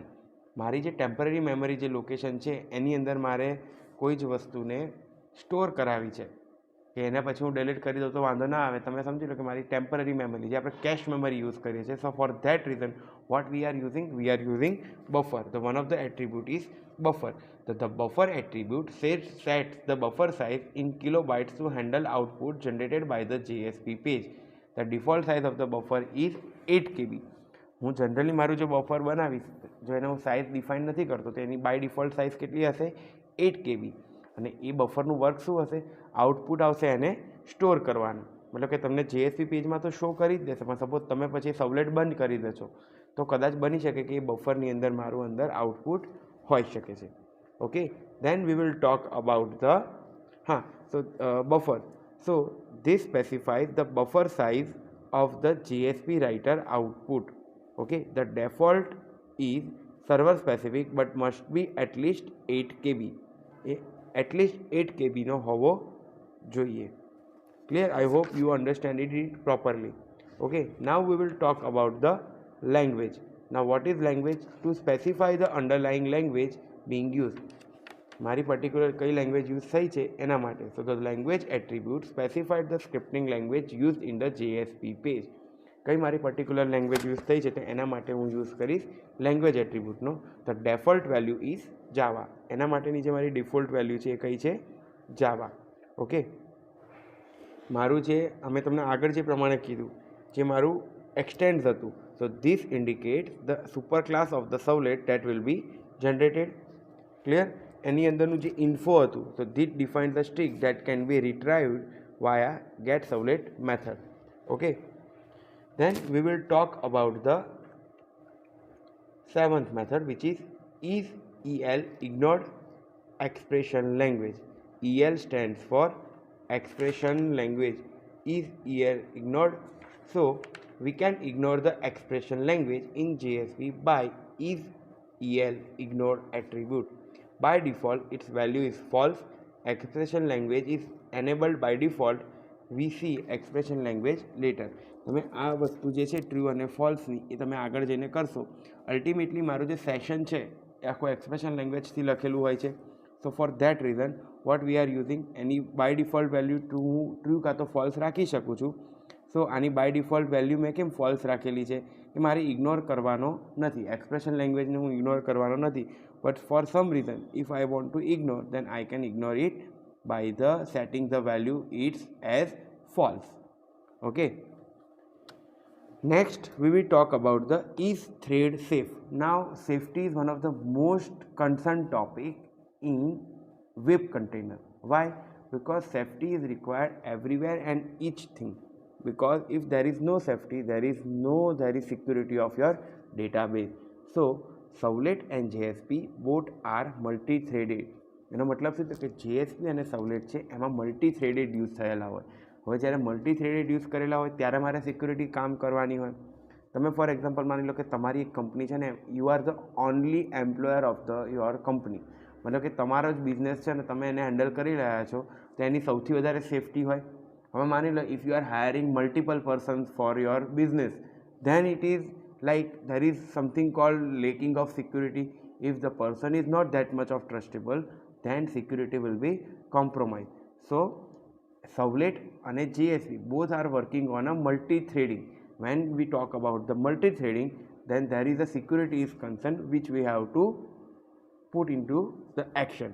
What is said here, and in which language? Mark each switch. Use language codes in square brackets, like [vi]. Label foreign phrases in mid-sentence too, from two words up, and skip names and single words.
[gu] મારી જે [en] temporary memory [gu] જે લોકેશન છે એની અંદર મારે કોઈ જ વસ્તુને સ્ટોર કરાવી છે કે એને પછી હું ડિલીટ કરી દઉં તો વાંધો ના આવે. તમે સમજી લો કે મારી [en] temporary memory [gu] જે આપણે [en] cache memory use [gu] કરીએ છીએ. [en] so for that reason what we are using buffer. the one of the attribute is buffer. the buffer attribute sets the buffer size in kilobytes to handle output generated by the JSP page. The default size of the buffer is 8 KB. [gu] હું જનરલી મારું જે બફર બનાવીશ, જો એને હું સાઇઝ ડિફાઇન નથી કરતો તો એની [en] by default size [gu] કેટલી હશે? 8 KB. અને એ બફરનું વર્ક શું હશે? આઉટપુટ આવશે એને સ્ટોર કરવાનું. મતલબ કે તમને JSP પેજમાં તો શો કરી જ દેશે, પણ સપોઝ તમે પછી સર્વલેટ બંધ કરી દેશો તો કદાચ બની શકે કે એ બફરની અંદર મારું અંદર આઉટપુટ હોઈ શકે છે. [en] okay, then we will talk about the buffer. so this specifies the buffer size of the JSP writer output. Okay, the default is server specific but must be at least 8 KB. At least 8 KB [gu] નો હોવો જોઈએ. [en] Clear? I hope you understand it properly. Okay, now we will talk about the language. Now what is language? To specify the underlying language being used. [gu] મારી પર્ટિક્યુલર કઈ લેંગ્વેજ યુઝ થઈ છે એના માટે. [en] so the language attribute specified the scripting language use in the JSP page. [gu] કઈ મારી પર્ટિક્યુલર [en] language use [gu] થઈ છે તો એના માટે હું યુઝ કરીશ લેંગ્વેજ એટ્રીબ્યુટનો. [en] the default value is Java. [gu] એના માટેની જે મારી [en] default value [gu] છે એ કઈ છે? જાવા. ઓકે, મારું જે અમે તમને આગળ જે પ્રમાણે કીધું, જે મારું એક્સટેન્ડ્સ હતું, [en] so this indicate the super class of the servlet that will be generated. [gu] ક્લિયર? એની અંદરનું જે ઇન્ફો હતું, તો [en] that define the string that can be retrieved via get servlet method. ઓકે, then we will talk about the seventh method, which is EL ignored expression language. EL stands for expression language. Is EL ignored? So we can ignore the expression language in JSP by is EL ignored attribute. By default its value is false. Expression language is enabled by default. We see expression language later. [gu] તમે આ વસ્તુ જે છે ટ્રુ અને ફોલ્સની એ તમે આગળ જઈને કરશો. અલ્ટિમેટલી મારું જે સેશન છે એ આખું એક્સપ્રેશન લેંગ્વેજથી લખેલું હોય છે. [en] so for that reason what we are using, [gu] એની [en] by default value [gu] હું ટ્રુ કાં તો ફોલ્સ રાખી શકું છું. સો આની [en] by default value [gu] મેં કેમ ફોલ્સ રાખેલી છે કે મારે ઇગ્નોર કરવાનો નથી, એક્સપ્રેશન લેંગ્વેજને હું ઇગ્નોર કરવાનો નથી. [en] but for some reason if I want to ignore, then I can ignore it by the setting the value its as false. ઓકે, Next, we will talk about the is thread safe. Now, safety is one of the most concerned topic in web container. Why? Because safety is required everywhere and each thing. Because if there is no safety, there is security of your database. So, Servlet and JSP both are multi-threaded. [gu] એનો મતલબ શું કે JSP અને Servlet છે એમાં [en] multi-threaded use [gu] થયેલા હોય. હવે જ્યારે [en] multi-threaded use [gu] કરેલા હોય ત્યારે મારે સિક્યુરિટી કામ કરવાની હોય. તમે [en] for example [gu] માની લો કે તમારી એક કંપની છે ને, [en] you are the only employer of the your company, [gu] મતલબ કે તમારો જ બિઝનેસ છે ને તમે એને હેન્ડલ કરી રહ્યા છો, તો એની સૌથી વધારે સેફટી હોય. હવે માની લો [en] if you are hiring multiple persons for your business, then it is like there is something called lacking of security. If the person is not that much of trustable, then security will be compromised. So Servlet and JSP both are working on a multi-threading. When we talk about the multi-threading, then there is a security is concerned which we have to put into the action.